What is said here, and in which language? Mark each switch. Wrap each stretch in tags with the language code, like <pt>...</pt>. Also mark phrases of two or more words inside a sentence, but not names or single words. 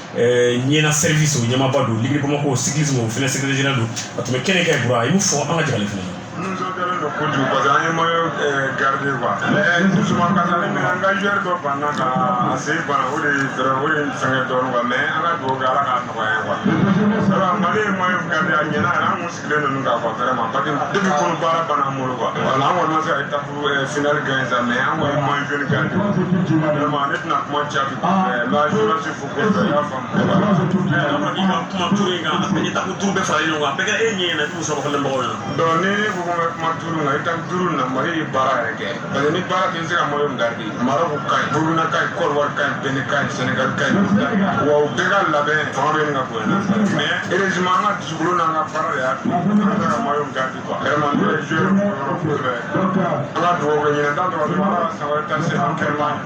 <bm>ɲɛna service o ɲɛmaaba don Ligri Bamako cyclisme o fɛnɛ</bm> <fr>secrétaire général</fr> <bm>don a tun bɛ kɛnɛ kɛ bura a ye mun fɔ an ka jagalen fɛnɛ na.</bm> <fr>Nous sommes</fr> <bm>kojugu</bm> <fr>parce que</fr> <bm>an ye</bm> <fr>maillot gardé quoi mais doucement</fr> <bm>ka taa mais an ka joueur dɔ banna ka a sen bana o de fɛngɛ dɔɔnin quoi mais an ka dugawu kɛ Ala k'a nɔgɔya</bm> <fr>quoi alors</fr> <bm>Mali ye</bm> <fr>maillot gardé</fr> <bm>a ɲɛna an kun sigilen ninnu kan</bm> <fr>quoi vraiment parce que depuis</fr> <bm>kɔnɔ baara banna an bolo</bm> <fr>quoi voilà</fr> <bm>an kɔni ma se ka</bm> <fr>étape finale gagner ça mais</fr> <bm>an kɔni</bm> <fr>maillot jaune gardé vraiment</fr> <bm>ne tɛna kuma caabi la</bm> <fr>journaliste football</fr> <bm>fɛ i y'a faamu voilà i ka kuma turu in kan étape turu bɛɛ faralen ɲɔgɔn kan a bɛɛ kɛra e ɲɛ ɲɛna i t'o sɔrɔ fɔlɔ mɔgɔw ɲɛna donc ni ko bɛ kuma turu la étape turu na Mali ye baara yɛrɛ kɛ</bm> <fr>parce que</fr> <bm>ni baara tɛ se ka</bm> <fr>maillot garder</fr> <bm>Maroc ka ɲi Burkina ka ɲi Côte d'Ivoire ka ɲi Benin ka ɲi Sénégal ka ɲi wa u bɛɛ ka labɛn fanga bɛ nin ka bonya</bm> <fr>mais heureusement</fr> <bm>an ka dusukolo n'an ka baara de y'a to an bɛ se ka</bm> <fr>maillot garder quoi vraiment</fr> <bm>ne ye joueur yɔrɔ kosɛbɛ an ka dugawu kɛ ɲinɛ t'a dɔrɔn Ala san wɛrɛ ta se an kɛrɛma</bm>